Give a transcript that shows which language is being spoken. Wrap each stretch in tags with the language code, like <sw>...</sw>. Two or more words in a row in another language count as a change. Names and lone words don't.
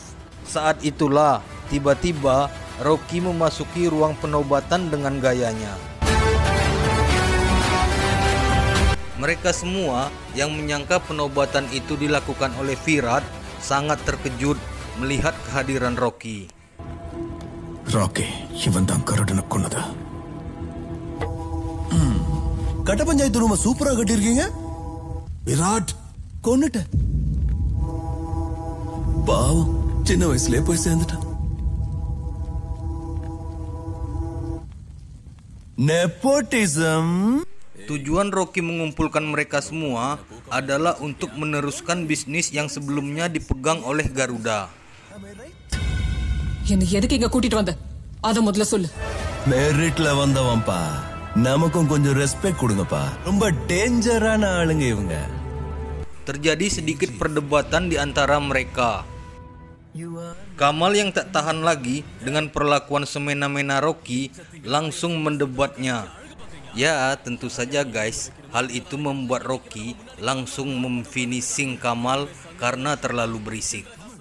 <id>Saat itulah, tiba-tiba Rocky memasuki ruang penobatan dengan gayanya. Mereka semua yang menyangka penobatan itu dilakukan oleh Virat sangat terkejut melihat kehadiran Rocky.</id> <ta>இவன் தான் கரடனை கொன்னதா? கட்ட பஞ்சாயத்து ரூம சூப்பரா கட்டியிருக்கீங்க. விராட் கொன்னுட்ட. பாவம், சின்ன வயசுலயே போய் சேர்ந்துட்டான்.</ta> <en>Nepotism.</en> <id>Tujuan Rocky mengumpulkan mereka semua adalah untuk meneruskan bisnis yang sebelumnya dipegang oleh Garuda.</id> <ta>என்னை எதுக்கு இங்க கூட்டிட்டு வந்த? அத முதல்ல சொல்லு. மெரிட்ல வந்தவன்பா. நமக்கும் கொஞ்சம் ரெஸ்பெக்ட் கொடுங்கப்பா. ரொம்ப டேஞ்சரான ஆளுங்க இவங்க.</ta> <id>Terjadi sedikit perdebatan di antara mereka. Kamal yang tak tahan lagi dengan perlakuan semena-mena Rocky langsung mendebatnya. Ya, tentu saja guys, hal itu membuat Rocky langsung memfinishing Kamal karena terlalu berisik.</id>